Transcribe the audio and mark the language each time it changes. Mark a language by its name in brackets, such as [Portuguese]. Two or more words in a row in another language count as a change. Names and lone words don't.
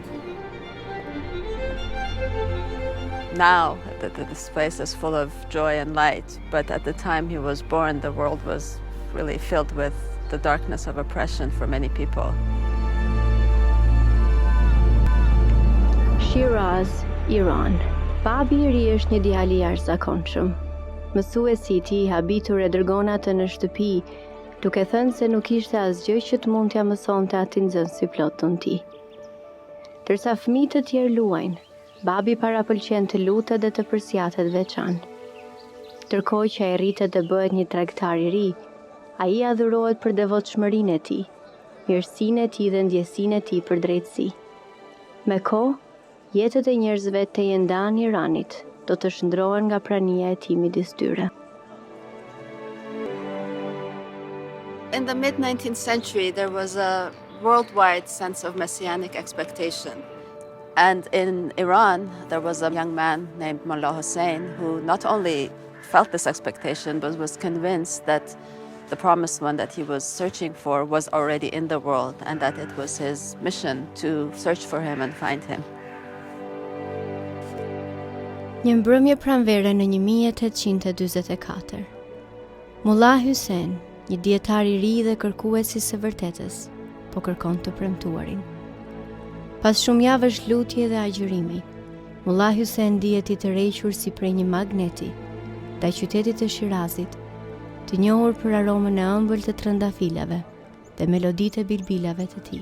[English] Now, this place is full of joy and light, but at the time he was born, the world was really filled with the darkness of oppression for many people. [Albanian] Shiraz, Iran. Babi I ri është një djalë I jashtëzakonshëm. Mësuesi I tij habitur e dërgon atë në shtëpi, duke thënë se nuk ishte asgjë që të mund t'ia mësonte atij nxënësi plotën ti. Ndërsa fëmijët të tjerë luajnë, babi parapëlqen të lutet dhe të përsjatet veçantë. Ndërkohë që ai rritet dhe bëhet një tregtar I ri, ai adhurohet për devotshmërinë e tij, mirësinë e tij dhe ndjesinë e tij për drejtësi. Me kohë, jetët e njerëzve të jendan Iranit do të shndrohen nga prania e tij midis tyre. [English] In the mid-19th century, there was a worldwide sense of messianic expectation. And in Iran, there was a young man named Mullah Hussein who not only felt this expectation, but was convinced that the promised one that he was searching for was already in the world, and that it was his mission to search for him and find him. [Albanian] Një mbrëmje pranvere në 1844. Mullah Hussein, një dietar I ri dhe kërkues I së vërtetës, po kërkon të premtuarin. Pas shumë javësh lutje dhe agjërimi, Mullah Hussein dihet I tërhequr si prej një magneti, ndaj qytetit të Shirazit, të njohur për aromën e ëmbël të trëndafilave dhe meloditë e bilbilave të tij.